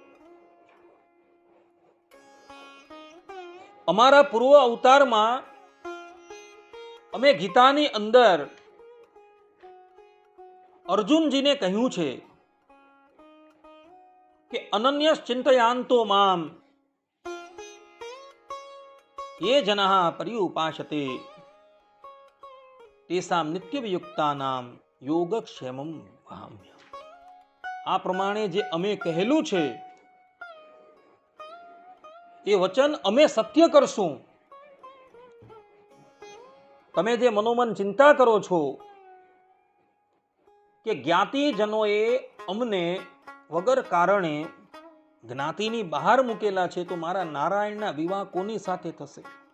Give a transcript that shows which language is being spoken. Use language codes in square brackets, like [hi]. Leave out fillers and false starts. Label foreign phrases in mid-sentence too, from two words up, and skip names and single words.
[gu] અમારા પૂર્વ અવતારમાં અમે ગીતાની અંદર અર્જુનજીને કહ્યું છે કે [sa] અનન્ય ચિંતયાંતો મામ ये जनाः पर्युपासते तेषां नित्यवियुक्तानां योगक्षेमं वहाम्य. [gu] આ પ્રમાણે જે અમે કહેલું છે એ વચન અમે સત્ય કરશું. તમે જે મનોમન ચિંતા કરો છો કે જ્ઞાતિજનોએ અમને વગર કારણે જ્ઞાતિની બહાર મૂકેલા છે, તો મારા નારાયણના વિવાહ કોની સાથે થશે?